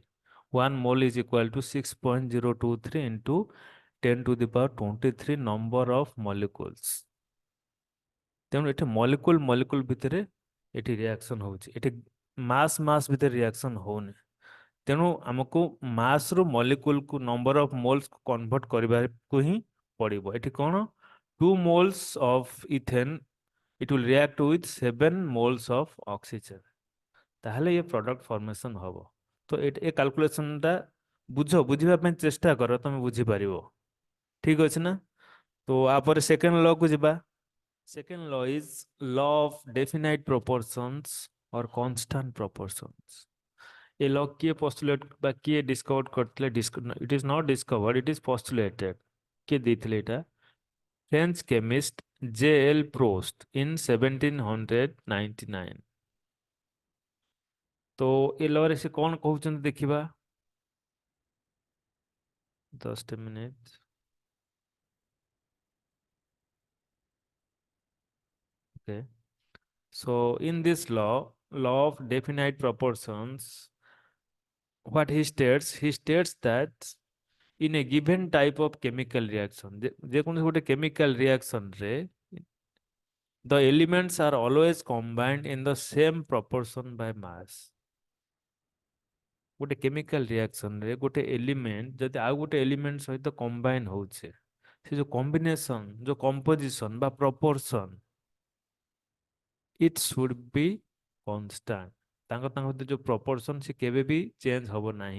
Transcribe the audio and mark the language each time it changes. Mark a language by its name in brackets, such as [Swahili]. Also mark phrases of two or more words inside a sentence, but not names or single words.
[English] 1 mole is equal to 6.023 into 10⁻23 number of molecules. [Odia] ତେଣୁ ଏଠି ମଲିକୁଲ ମଲିକୁଲ ଭିତରେ ଏଠି ରିଆକ୍ସନ ହଉଛି, ଏଠି ମାସ୍ ମାସ୍ ଭିତରେ ରିଆକ୍ସନ ହଉନି। ତେଣୁ ଆମକୁ ମାସ୍ ରୁ ମଲିକୁଲକୁ, [English] number of moles convert [Odia] କରିବାକୁ ହିଁ ପଡିବ। ଏଠି କଣ? [English] 2 moles of ethane, it will react with 7 moles of oxygen। [Odia] ତାହେଲେ ये [English] product formation [Odia] ହବ। ତ ଏ କାଲକୁଲେସନଟା ବୁଝିବା ପାଇଁ ଚେଷ୍ଟା କର, ତମେ ବୁଝିପାରିବ। ଠିକ ଅଛି ନା? ତ ଆପରେ [English] second law [Odia] କୁ ଯିବା। [English] second law is law of definite proportions or constant proportions. [Odia] ଏ ଲ କିଏ ପୋଷ୍ଟୁଲେଟ ବା କିଏ ଡିସ୍କଭର କରିଥିଲେ? [English] it is not discovered, it is postulated. [Odia] କିଏ ଦେଇଥିଲେ ଏଇଟା? [English] French chemist J.L. Proust in 1799। [Odia] तो ଏ ଲରେ ସେ କଣ କହୁଛନ୍ତି ଦେଖିବା। 10 ମିନିଟ୍। [English] Okay. So in this law of definite proportions, what he states that in a given type of chemical reaction, [Odia] ଯେକୌଣସି ଗୋଟେ [English] chemical reaction ରେ the elements are always combined in the same proportion by mass। [Odia] ଗୋଟେ [English] chemical reaction [Odia] ରେ ଗୋଟେ ଏଲିମେଣ୍ଟ ଯଦି ଆଉ ଗୋଟେ ଏଲିମେଣ୍ଟ ସହିତ କମ୍ବାଇନ ହଉଛି, ସେ ଯୋଉ କମ୍ବିନେସନ, ଯୋଉ କମ୍ପୋଜିସନ ବା ପ୍ରପୋର୍ସନ, [English] it should be constant. [Odia] ତାଙ୍କ ତାଙ୍କ ଭିତରେ ଯୋଉ ପ୍ରପୋର୍ସନ ସେ କେବେ ବି ଚେଞ୍ଜ ହବ ନାହିଁ।